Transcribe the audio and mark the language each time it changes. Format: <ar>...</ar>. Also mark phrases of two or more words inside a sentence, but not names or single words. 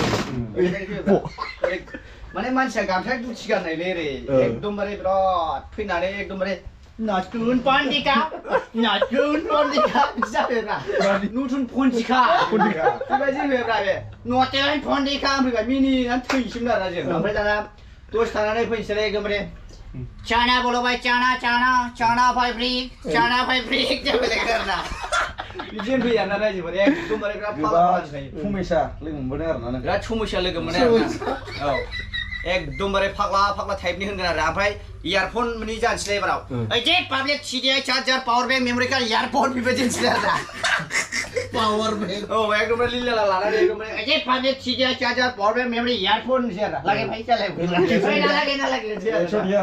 <brx>माने मानसिया गामसा दुथि गाननायलै ओरै एकदमबारे बिराद फैनानै एकदमबारे नतुन पन्डिका जाबायब्रा नतुन पन्डिका बेबायदि होबायब्रा बे नतुन पन्डिका फैबाय मिनिनानै थैसिमोन आरोना जों ओमफ्राय दाना दसे थानानै फैनोसैलाय एकदमबारे चाना बोलो भाई चाना फाइब्रिक जाबाय आरोना बिदिनो फैयो आरोना रायजोफोर एकदमबारे बिराद फुमेसा लोगो मोनबोदों आरोना नों बिराद समस्या लोगो मोनो आरोना औ एकदमबारे फाग्ला टाइपनि होनगोन आरो ओमफ्राय इयारफन माने जानोसैलाय एबाराव ओइजे</brx> <en>public CDI charger power bank memory card</en> <brx>इयारफन बेबायदि होनसै आरोना</brx> <en>power bank</en> <brx>औ एकदमबारे लिला लानानै एकदमबारे ओइजे</brx> <en>public CDI charger power bank memory earphone</en> <brx>होनसै आरो लागे भाइ जालाय नालागे होनसै आरो</brx>